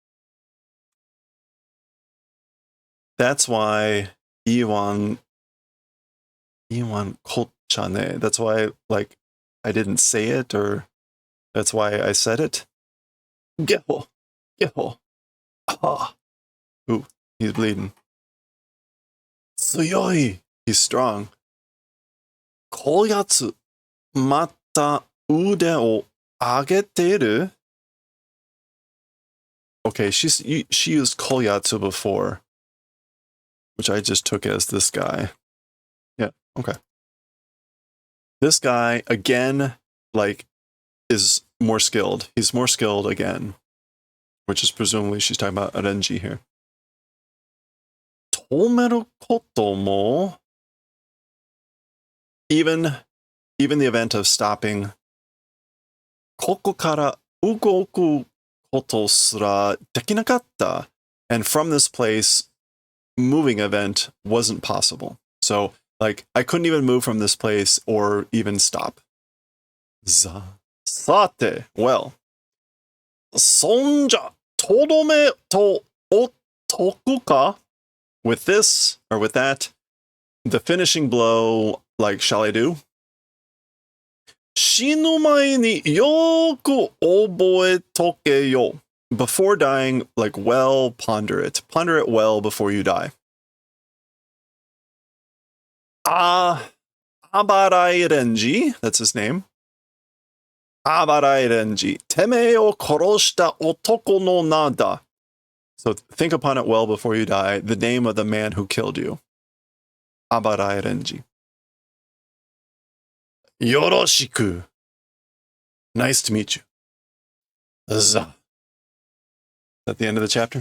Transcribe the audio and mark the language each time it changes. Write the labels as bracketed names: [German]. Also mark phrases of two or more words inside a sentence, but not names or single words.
[English] That's why [Japanese] 言わんこっちゃね. [English] That's why, like, I didn't say it, or that's why I said it. Geho. Ah. Ooh, he's bleeding. Tsuyoi. He's strong. [Japanese] こやつ。また腕を上げてる. [English] Okay, she used koyatsu before, which I just took as this guy. Yeah, okay. This guy, again, like, is more skilled. He's more skilled again, which is presumably she's talking about Arenji here. [Japanese] 止めることも. [English] Even the event of stopping. [Japanese] ここから動くことすらできなかった. [English] And from this place, moving event wasn't possible. So, like, I couldn't even move from this place or even stop. Sate. Well. [Japanese] そんじゃとどめとおとくか? [English] With this, or with that, the finishing blow, like, shall I do? [Japanese] 死ぬ前によく覚えとけよ. [English] Before dying, like, well, ponder it. Ponder it well before you die. Abarai Renji, that's his name. [Japanese] Abarai Renji. てめえを殺した男の名だ. [English] So think upon it well before you die. The name of the man who killed you. [Japanese] Abarai Renji. Yoroshiku. [English] Nice to meet you. Za. At the end of the chapter?